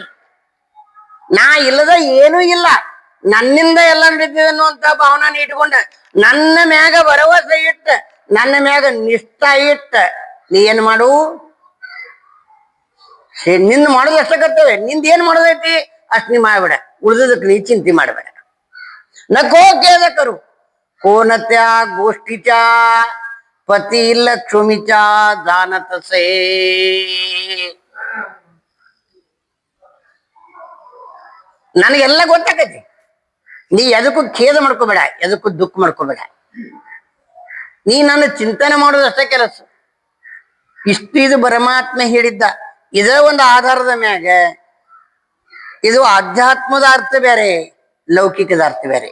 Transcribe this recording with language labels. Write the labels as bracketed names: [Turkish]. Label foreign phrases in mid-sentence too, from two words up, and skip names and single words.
[Kannada] ನಾ ಇಲ್ಲದ ಏನೂ ಇಲ್ಲ, ನನ್ನಿಂದ ಎಲ್ಲ ನಡೀತಿದೆ ಅನ್ನುವಂತ ಭಾವನ ಇಟ್ಕೊಂಡ ನನ್ನ ಮ್ಯಾಗ ಭರವಸೆ ಇಟ್ಟ, ನನ್ನ ಮ್ಯಾಗ ನಿಷ್ಠ ಇಟ್ಟ ನೀ ಏನ್ ಮಾಡು, ನಿಂದ ಮಾಡೋದು ಅಷ್ಟ ಕರ್ತವೆ, ನಿಂದ ಏನ್ ಮಾಡೋದೈತಿ ಅಷ್ಟ್ ನೀ ಮಾಡ್ಬೇಡ, ಉಳಿದದಕ್ಕೆ ನೀ ಚಿಂತೆ ಮಾಡ್ಬೇಡ. [Marathi] नको केद करू कोणत्या गोष्टीच्या पती लक्ष्मीच्या जाणतसे. [Kannada] ನನಗೆಲ್ಲ ಗೊತ್ತಾಗೈತಿ, ನೀ ಎದಕ್ಕೂ ಖೇದ ಮಾಡ್ಕೋಬೇಡ, ಎದಕ್ಕೂ ದುಃಖ ಮಾಡ್ಕೋಬೇಡ. ನೀ ನನ್ನ ಚಿಂತನೆ ಮಾಡೋದು ಅಷ್ಟೇ ಕೆಲಸ. ಇಷ್ಟು ಪರಮಾತ್ಮ ಹೇಳಿದ್ದ ಇದೇ ಒಂದು ಆಧಾರದ ಮ್ಯಾಗ ಇದು ಆಧ್ಯಾತ್ಮದ ಅರ್ಥ ಬೇರೆ, ಲೌಕಿಕದ ಅರ್ಥ ಬೇರೆ.